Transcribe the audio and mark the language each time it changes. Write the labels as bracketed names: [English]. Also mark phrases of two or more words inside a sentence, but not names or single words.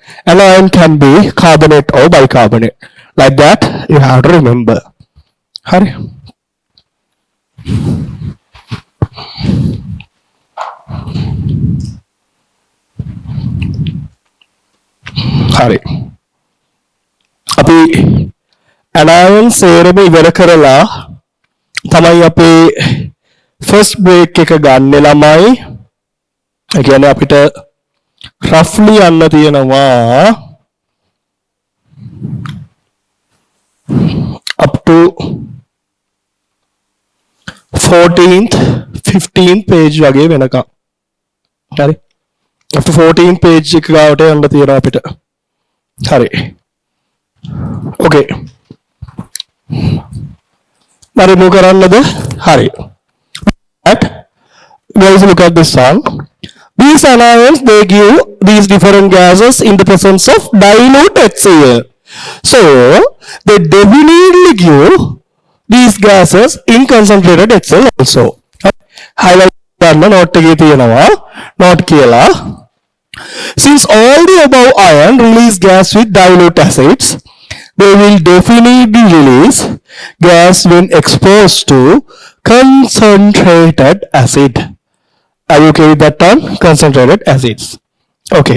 [English] Anion can be carbonate or bicarbonate. Like that, you have to remember. Hurry. Hurry. [Sinhala] අපි anion සේරම ඉවර කරලා තමයි අපේ [English] first break [Sinhala] එක ගන්න ළමයි. ඒ කියන්නේ අපිට roughly යන්න තියෙනවා [English] up to 14th 15th page [Sinhala] වගේ වෙනකම්. හරි. [English] after 14th page [Sinhala] එක ගාවට යන්න තියෙනවා අපිට. හරි. okay. මම remove කරන්නද? හරි. [English] Guys, look at this song. These anions, they give these different gases in the presence of dilute HCl. So, they definitely give these gases in concentrated excel also. [Sinhala] Highlight කරන්න note එකේ තියෙනවා note කියලා. [English] Since all the above ion release gas with dilute acids, they will definitely release gas when exposed to concentrated acid. Are you okay with that term? Concentrated acids. Okay.